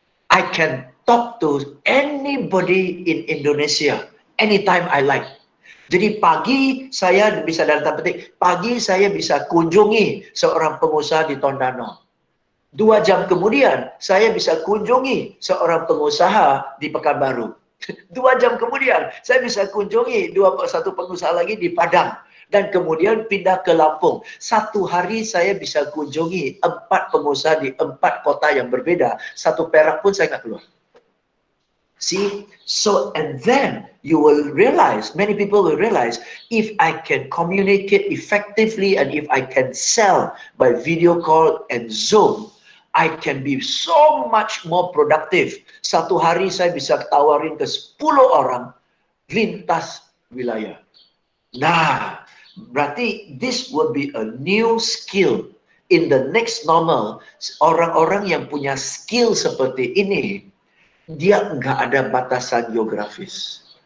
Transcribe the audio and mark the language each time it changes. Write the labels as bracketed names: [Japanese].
[English] I can talk to anybody in Indonesia anytime I like. [Indonesian] Jadi pagi saya bisa, dalam tanda petik, pagi saya bisa kunjungi seorang pengusaha di Tondano. 2 jam kemudian saya bisa kunjungi seorang pengusaha di Pekanbaru. 2 jam kemudian saya bisa kunjungi satu pengusaha lagi di Padang. Dan kemudian pindah ke Lampung. 1 hari saya bisa kunjungi 4 pengusaha di 4 kota yang berbeda. 1 perak pun saya nggak keluar. [English] See, so and then you will realize, many people will realize, if I can communicate effectively and if I can sell by video call and Zoom, I can be so much more productive. [Indonesian] 1 hari saya bisa tawarin ke 10 orang lintas wilayah. Nah, berarti [English] this will be a new skill in the next normal. [Indonesian] Orang-orang yang punya skill seperti ini, dia nggak ada batasan geografis.